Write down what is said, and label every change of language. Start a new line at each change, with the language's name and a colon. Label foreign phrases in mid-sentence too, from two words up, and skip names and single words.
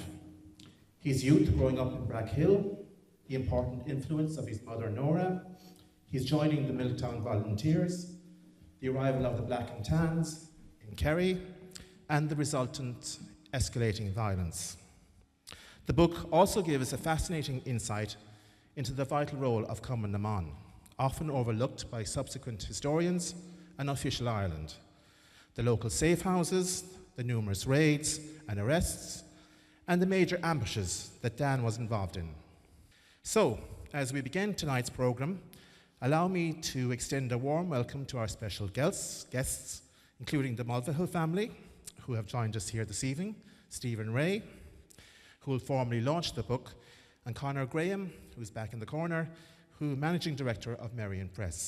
English: His youth growing up in Brackhill, the important influence of his mother Nora, his joining the Milltown volunteers, the arrival of the Black and Tans in Kerry, and the resultant escalating violence. The book also gives a fascinating insight into the vital role of Cumann na mBan, often overlooked by subsequent historians and official Ireland. The local safe houses, the numerous raids and arrests, and the major ambushes that Dan was involved in. So, as we begin tonight's programme, allow me to extend a warm welcome to our special guests, including the Mulvihill family, who have joined us here this evening, Stephen Ray, who will formally launch the book, and Conor Graham, who's back in the corner, who Managing Director of Merrion Press.